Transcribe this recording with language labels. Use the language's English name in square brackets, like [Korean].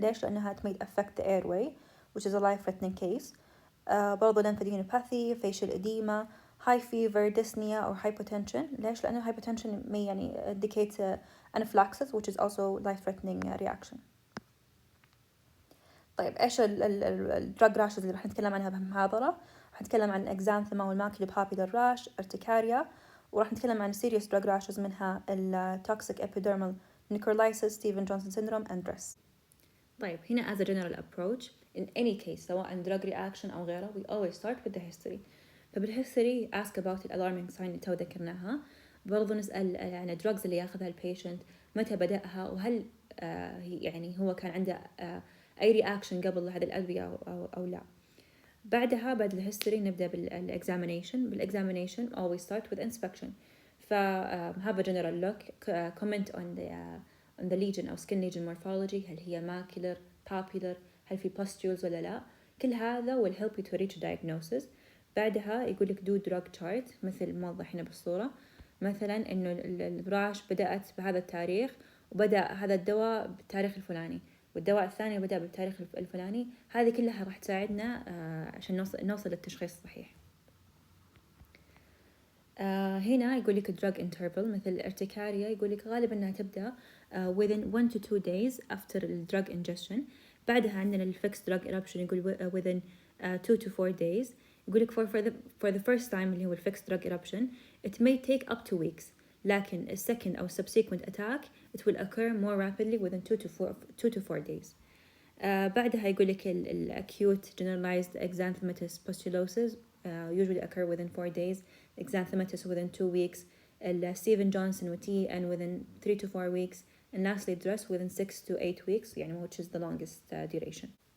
[Arabic] ليش؟ لأنها [English] it may affect the airway which is a life-threatening case. برضو lymphadenopathy, facial edema, high fever, dyspnea or hypotension. [Arabic] ليش؟ لأن [English] hypotension may يعني indicate anaphylaxis which is also life-threatening reaction. [Arabic] طيب إيش الدراج راشز اللي راح نتكلم عنها بهالمحاضرة؟ راح نتكلم عن الإكزانثيما والماكيلوبابيلر راش، ارتكاريا، وراح نتكلم عن serious drug rashes منها التوكسيك epidermal necrolysis, ستيفن جونسون syndrome [English] and DRESS. طيب هنا as a general approach in any case سواء drug reaction أو غيره we always start with the history. فبالhistory ask about the alarming sign [Arabic] اللي تو ذكرناها. برضو نسأل يعني drugs اللي ياخذها البيشنت متى بدأها، وهل يعني هو كان عنده أي رياكشن قبل هذه الأدوية أو لا. بعدها بعد الهيستوري نبدأ بالإكزامينيشن. [English] بالإكزامينيشن always start with inspection. have a general look, comment on the lesion أو skin lesion morphology. [Arabic] هل هي macular, papular، هل في pustules ولا لا. كل هذا [English] will help you to reach a diagnosis. [Arabic] بعدها يقول لك do drug chart مثل موضح هنا بالصورة. مثلا إنه الراش بدأت بهذا التاريخ وبدأ هذا الدواء بالتاريخ الفلاني، والدواء الثاني بدأ بالتاريخ الفلاني. هذه كلها راح تساعدنا عشان نوصل للتشخيص الصحيح. هنا يقول لك drug interval مثل الارتكاريا، يقول لك غالبا انها تبدأ [English] within 1 to 2 days after the drug ingestion. بعدها عندنا الفيكس drug eruption يقول within 2 to 4 days. يقول لك for the first time اللي هو الفيكس drug eruption it may take up to weeks، لكن a second أو subsequent attack it will occur more rapidly within 2 to 4 days. بعدها يقول لك acute generalized xanthematous pustulosis usually occur within 4 days, xanthematous within 2 weeks, Stephen Johnson و TN within 3 to 4 weeks, and lastly DRESS within 6 to 8 weeks يعني which is the longest duration.